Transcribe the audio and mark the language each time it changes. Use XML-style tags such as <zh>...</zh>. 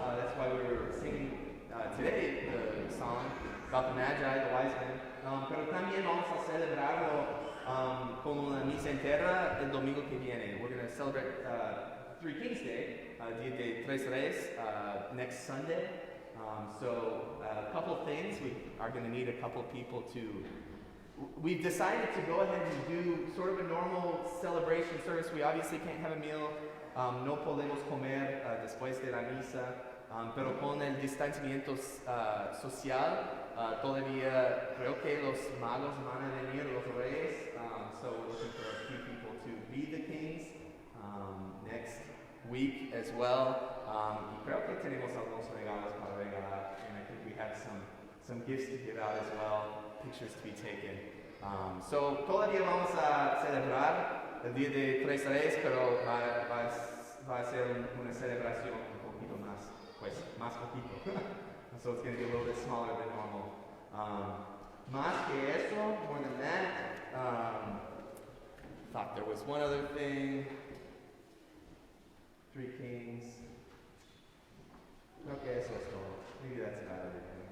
<en>That's why we were singing today the song about the Magi, the wise men.</en> <es>Pero también vamos a celebrarlo con una misa entera el domingo que viene.</es> <en>We're going to celebrate Three Kings Day, Día de Tres Reyes, next Sunday. So a couple of things. We are going to need a couple of people to... We've decided to go ahead and do sort of a normal celebration service. We obviously can't have a meal.</en> <es>No podemos comer después de la misa. Pero con el distanciamiento social, todavía creo que los magos van a venir, los reyes.</es> <en>So we're looking for a few people to be the kings next week as well.</en> <es>Y creo que tenemos algunos regalos para regalar.</es> <en>And I think we have some gifts to give out as well. Pictures to be taken.</en> <es>So todavía vamos a celebrar el Día de Tres Reyes, pero va a ser una celebración un poquito más, pues, más poquito.</es> <en>So it's going to be a little bit smaller than normal.</en> <es>Más que eso,</es> <en>more than that, thought there was one other thing. Three Kings.</en> <es>Creo que eso es todo.</es> <en>Maybe that's about everything.</en>